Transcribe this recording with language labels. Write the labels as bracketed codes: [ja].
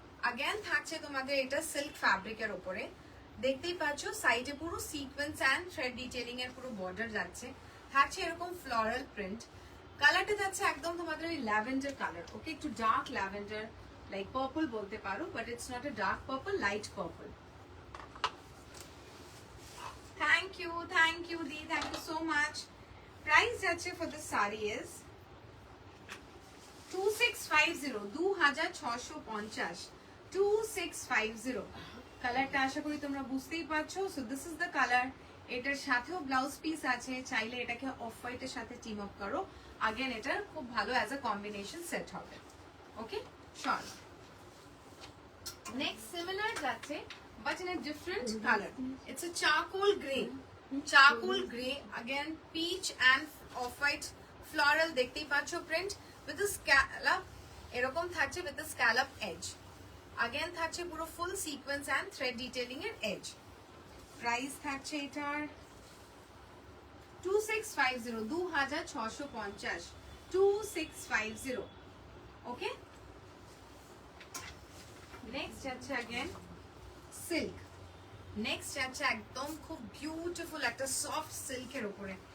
[bn] Again থাকছে তোমাদের এটা সিল্ক ফ্যাব্রিকের উপরে, দেখতেই পাচ্ছ সাইডে পুরো সিকোয়েন্স এন্ড থ্রেড ডিটেইলিং এর পুরো বর্ডার যাচ্ছে, থাকছে এরকম ফ্লোরাল প্রিন্ট। কালারটা যাচ্ছে একদম তোমাদের ওই ল্যাভেন্ডার কালার, ওকে, একটু ডার্ক ল্যাভেন্ডার লাইক পার্পল বলতে পারো, [en] But it's not a dark purple, light purple. Thank you Dee, thank you so much. Price যাচ্ছে for the saree is 2650, 2650, 2650। [bn] কালারটা আশা করি তোমরা বুঝতেই পারছো। [en] So this is the colour. [bn] এটার সাথেও ব্লাউজ পিস আছে, চাইলে এটাকে অফ হোয়াইটের সাথে টিম আপ করো, अगेन এটা খুব ভালো অ্যাজ আ কম্বিনেশন সেট হবে, ওকে। [en] Short next similar যাচ্ছে but in a different color. It's a charcoal gray. Charcoal gray, again peach and off-white floral [bn] দেখতেই পাচ্ছ [en] print with the scallop এরকম থাকছে with the scallop edge. Again থাকছে পুরো full sequence and thread detailing এর edge. Price থাকছে এটার 2650, 2650, 2650, okay? [bn] Next যাচ্ছে again সিল্ক। নেক্সট যাচ্ছে একদম খুব বিউটিফুল একটা সফট সিল্কের উপরে।